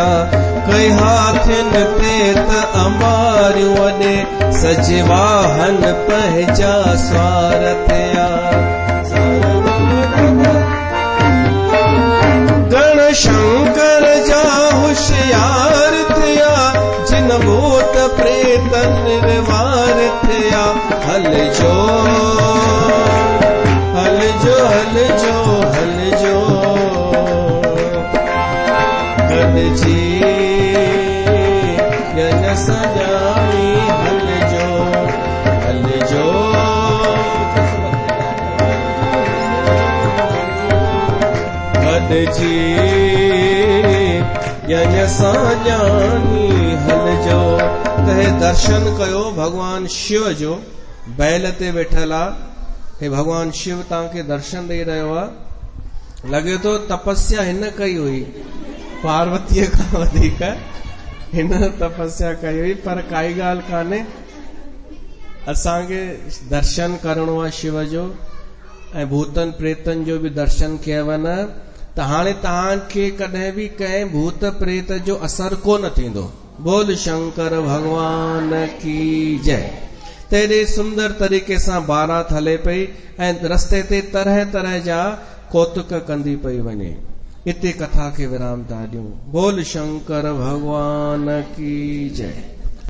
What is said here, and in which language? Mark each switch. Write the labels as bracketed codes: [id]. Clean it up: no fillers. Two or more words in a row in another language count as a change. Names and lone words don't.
[sd] कई हाथिन ते त अंबारियूं वॾे, सजवाहन पंहिंजा स्वार थिया। गण शंकर जा होशियार थिया, जिन भूत प्रेत निर्वार थिया। हलजो हलजो हलजो हलजो, गदजी यन सजानी हलजो हलजो। गदजी यन सजानी हलजो। तहे दर्शन कयो भगवान शिव जो, बैल ते वेठल आ। हे भगवान शिव तव्हांखे दर्शन ॾेई रहियो आहे। लॻे थो तपस्या हिन कई हुई, पार्वतीअ खां वधीक हिन तपस्या कई हुई, पर काई ॻाल्हि कान्हे। असांखे दर्शन करणो आहे शिव जो, ऐं भूतन प्रेतन जो बि दर्शन कयव न, त हाणे तव्हांखे कॾहिं बि कंहिं भूत प्रेत जो असर कोन थींदो। [hi] बोल शंकर भगवान की जय। [sd] तेरे सुंदर तरीक़े सां बारात हले पई, ऐं रस्ते ते तरह तरह जा कौतुक कंदी पई वञे। इते कथा खे विराम था ॾियूं। [hi] बोल शंकर भगवान की जय।